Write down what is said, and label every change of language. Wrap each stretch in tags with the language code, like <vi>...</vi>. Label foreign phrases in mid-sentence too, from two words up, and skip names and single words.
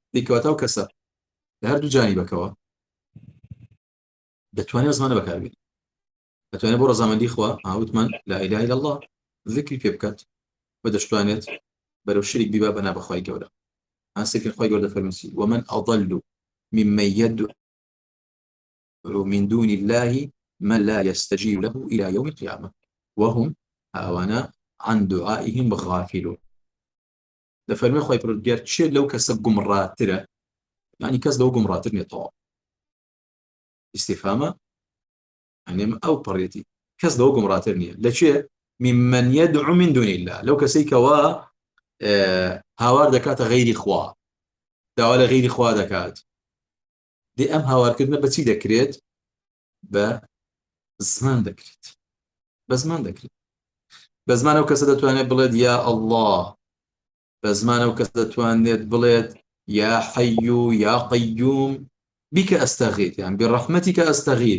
<ckb>دیکەواتە ئەو کەسە لە هەردوو جانیبەکەوە دەتوانێت زمانە بەکاربێت، دەتوانێت بۆ ڕەزامەندی خوا وتمان</ckb> <ar>لا ئیلاهە ئیلا الله</ar> <ckb>ذکری پێ بکات و دەتوانێت بەرەو شەریک بیبا بەنا بەخوای گەورە. ئاسێکی خۆی گەورە دەفەرمێتی</ckb> <ar>ومن أضل ممن يدعو من دون الله من لا يستجيب له إلى يوم القيامة وهم هاوانا عن دعائهم غافلون.</ar> <ckb>دەفەرمێ خۆی پەروەردگار چێ لەو کەسە گومڕاترە، یعنی کەس لەو گومڕاتر نیە تەواو. ئیستیفامە یعنی ئەو پەڕێتی کەس لەو گومڕاتر نییە لە چێ</ckb> <ar>ممن يدعو من دون الله،</ar> <ckb>لەو کەسەی کەوا هاوار دەکاتە غەیری خوا، داوا لە غەیری خوا دەکات. دێ ئەم هاوارکردنە بەچی دەکرێت؟ بە زمان دەکرێت، بە زمان دەکرێت. بە زمان ئەو کەسە دەتوانێت بڵێت</ckb> <ar>یا الله،</ar> <ckb>بە زمان ئەو کەسە دەتوانێت بڵێت</ckb> <ar>یا حەی یا قەیوم بیکە ئەستەغیث</ar> <ckb>یان</ckb> <ar>بڕەحمەتیکە ئەستەغیث.</ar>